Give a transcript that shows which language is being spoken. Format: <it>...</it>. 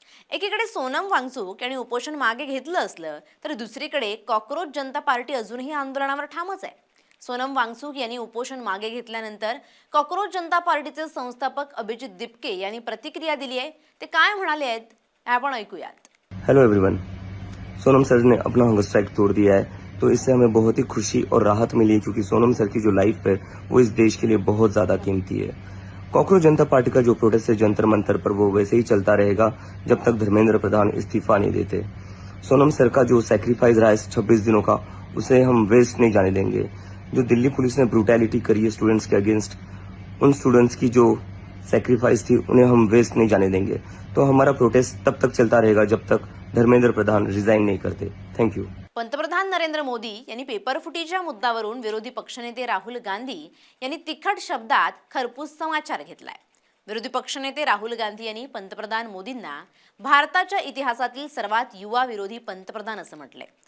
<mr>एकीकडे सोनम वांगचूक यांनी उपोषण मागे घेतलं असलं तर दुसरीकडे कॉकरोच जनता पार्टी अजूनही आंदोलनावर ठामच आहे. सोनम वांगचूक यांनी उपोषण मागे घेतल्यानंतर कॉकरोच जनता पार्टीचे संस्थापक अभिजित दिपके यांनी प्रतिक्रिया दिली आहे. ते काय म्हणाले आहेत आपण ऐकूयात.</mr> <en>hello everyone,</en> <hi>सोनम सर ने अपना हंगर स्ट्राइक तोड़ दिया है, तो इससे हमें बहुत ही खुशी और राहत मिली है क्योंकि सोनम सर की जो लाइफ है वो इस देश के लिए बहुत ज्यादा कीमती है. कॉकरोच जनता पार्टी का जो प्रोटेस्ट है जंतर मंतर पर वो वैसे ही चलता रहेगा जब तक धर्मेंद्र प्रधान इस्तीफा नहीं देते. सोनम सर का जो सैक्रिफाइस रहा है 26 दिनों का, उसे हम वेस्ट नहीं जाने देंगे. जो दिल्ली पुलिस ने ब्रूटैलिटी करी है स्टूडेंट्स के अगेंस्ट, उन स्टूडेंट्स की जो सैक्रिफाइस थी उन्हें हम वेस्ट नहीं जाने देंगे. तो हमारा प्रोटेस्ट तब तक चलता रहेगा जब तक धर्मेंद्र प्रधान रिजाइन नहीं करते.</hi> <en>Thank you.</en> <mr>पंतप्रधान नरेंद्र मोदी यांनी पेपरफुटीच्या मुद्द्यावरून विरोधी पक्षनेते राहुल गांधी यांनी तिखट शब्दात खरपूस समाचार घेतलाय. विरोधी पक्षनेते राहुल गांधी यांनी पंतप्रधान मोदींना भारताच्या इतिहासातील सर्वात युवा विरोधी पंतप्रधान असं म्हटलंय.</mr>